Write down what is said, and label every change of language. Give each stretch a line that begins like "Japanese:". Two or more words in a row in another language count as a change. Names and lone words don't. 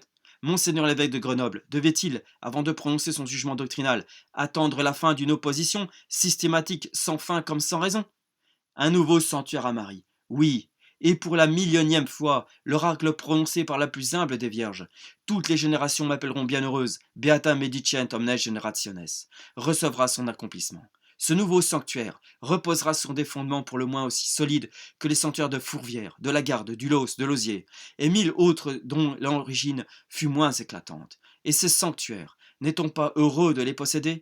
French: Monseigneur l'évêque de Grenoble devait-il, avant de prononcer son jugement doctrinal, attendre la fin d'une opposition systématique sans fin comme sans raison? Un nouveau sanctuaire à Marie, oui, et pour la millionième fois, l'oracle prononcé par la plus humble des vierges. Toutes les générations m'appelleront bienheureuse,
Latin: beata medicent omnes generationes,
French: recevra son accomplissement. Ce nouveau sanctuaire reposera sur des fondements pour le moins aussi solides que les sanctuaires de Fourvière, de la Garde, du Los, de Lausier, et 1000 autres dont l'origine fut moins éclatante. Et ces sanctuaires, n'est-on pas heureux de les posséder?